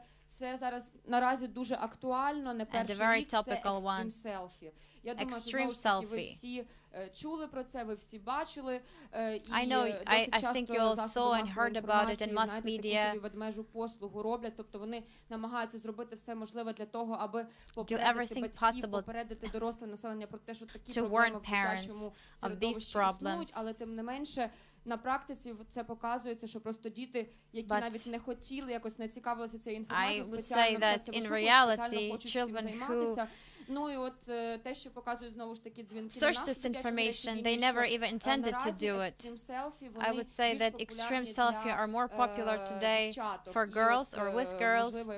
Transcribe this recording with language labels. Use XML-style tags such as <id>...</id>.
<uk>це зараз наразі дуже актуально, не перший рік, це екстрім селфі. Я думаю, що знову ви всі чули про це, ви всі бачили.</uk> <en>I know, I think you all saw and heard about it in mass media.</en> <uk>Собі ведмежу послугу роблять, тобто вони намагаються зробити все можливе для того, аби попередити батьків, попередити доросле населення про те, що такі проблеми в дитячому середовищі існують, але тим не менше, на практиці це показується, що просто діти, які навіть не хотіли, якось не цікавилися цією інформацією, спеціально все це вишукують, спеціально хочуть цим займатися. Ну і от те, що показують знову ж таки дзвінки на нашу дитячу мережу,</uk> <en>they never even intended to do it. I would say that extreme selfie are more popular today for girls or with girls.</en>